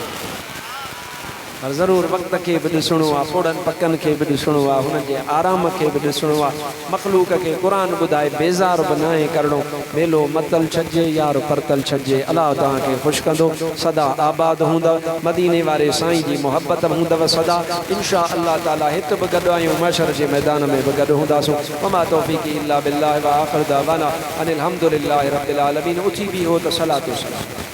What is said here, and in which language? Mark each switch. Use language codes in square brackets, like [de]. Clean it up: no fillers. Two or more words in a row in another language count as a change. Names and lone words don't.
[sd] पर ज़रूरु वक़्त खे बि ॾिसणो आहे, पोड़नि पकनि खे बि ॾिसणो आहे, हुनजे आराम खे बि ॾिसणो आहे। मख़लूक खे क़ुर ॿुधाए बेज़ार बि न करिणो। मेलो मतल छॾिजे यार परतल छॾिजे। अलाह तव्हांखे ख़ुशि कंदो, सदा आबाद हूंदव, मदीने वारे साईं जी मोहब्बत हूंदव सदा। [ar] إن شاء الله تعالى [sd] हिते बि गॾु आहियूं, महशर जे मैदान में बि गॾु हूंदासूं। [ar] وما توفيقي إلا بالله وآخر دعوانا أن الحمد لله رب العالمين. [sd] उथी बि हो त [ar] صلاة وسلام.